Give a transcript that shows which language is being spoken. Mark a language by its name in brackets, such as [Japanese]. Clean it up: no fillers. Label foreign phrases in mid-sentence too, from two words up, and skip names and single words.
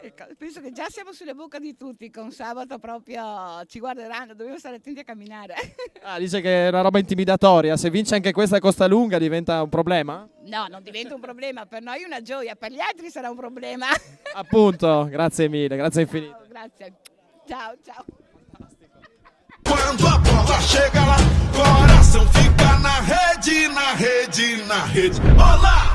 [Italian] Ecco, penso che già siamo sulle bocche di tutti, con sabato proprio ci guarderanno, dobbiamo stare attenti a camminare. Ah, dice che è una roba intimidatoria, se vince anche questa Costalunga diventa un problema? No, non diventa un problema, per noi è una gioia, per gli altri sarà un problema. Appunto, grazie mille, grazie infinite. Ciao, grazie, ciao, ciao. [Portuguese] Quando a bola chega lá, coração fica na rede, na rede, na rede. Olá!